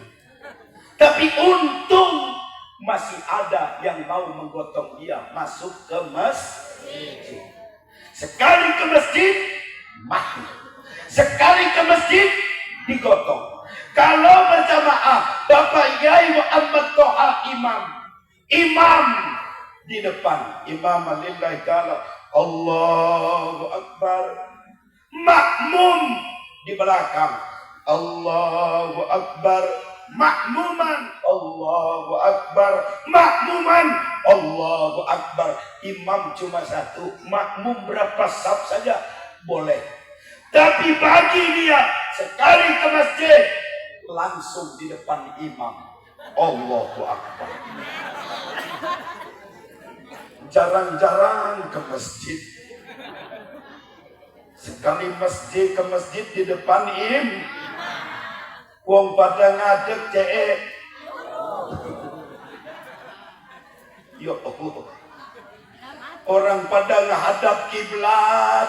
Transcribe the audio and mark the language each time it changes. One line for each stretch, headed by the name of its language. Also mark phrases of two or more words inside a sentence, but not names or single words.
Indonesian: Tapi untung masih ada yang mau menggotong dia masuk ke masjid. Sekali ke masjid, mati. Sekali ke masjid, digotong. Kalau berjamaah, Bapak Yai Muhammad Toha imam di depan,
Arabic: إمام لله تعالى, الله أكبر.
Indonesian: Makmum di belakang,
Arabic: الله أكبر. Makmuman, الله أكبر. Makmuman, الله أكبر.
Indonesian: Imam cuma satu, makmum berapa saf saja boleh. Tapi bagi dia sekali ke masjid langsung di depan imam,
Arabic: Allahu Akbar.
Indonesian: Jarang-jarang ke masjid. Sekali masjid ke masjid di depan
Javanese: wong pada ngadeg cek.
Indonesian: Ya Allah. Orang pada menghadap kiblat.